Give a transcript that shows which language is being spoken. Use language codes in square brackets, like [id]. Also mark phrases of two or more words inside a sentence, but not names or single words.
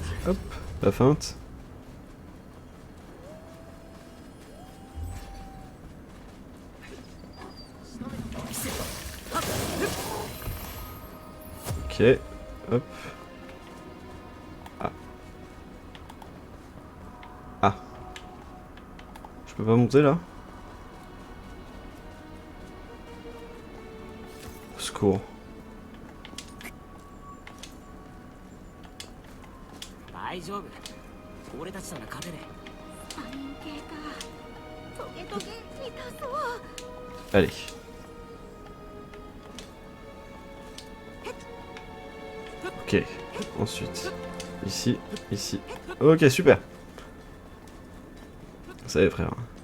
[fr] Hop, la feinte. Ok, hop. Ah. Ah. Je peux pas monter là? Au secours. [ja] 大丈夫。俺たちなら勝てる。スパイン系か。トゲトゲ痛そう。 [fr] Allez. Ok, ensuite. Ici, ici. Ok, super. Ça y est, frère.